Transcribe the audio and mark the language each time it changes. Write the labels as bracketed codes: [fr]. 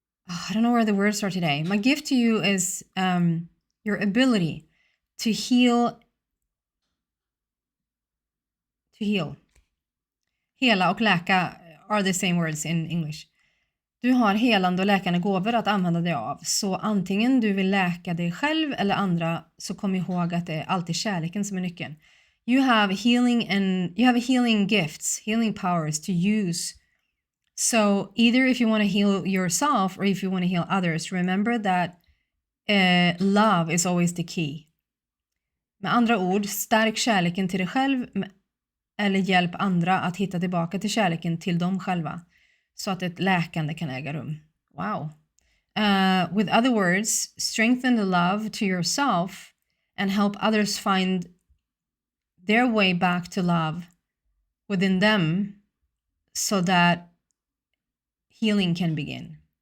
[en] Oh, I don't know where the words are today. My gift to you is your ability to heal. To heal. [sv] Hela och läka [en] are the same words in English. [sv] Du har helande och läkande gåvor att använda dig av. Så antingen du vill läka dig själv eller andra, så kom ihåg att det är alltid kärleken som är nyckeln. [en] You have healing gifts, healing powers to use. So either if you want to heal yourself or if you want to heal others, remember that love is always the key. [sv] Med andra ord, stärk kärleken till dig själv eller hjälp andra att hitta tillbaka till kärleken till dem själva, så att ett läkande kan äga rum. [en] Wow. With other words, strengthen the love to yourself and help others find their way back to love within them, so that healing can begin.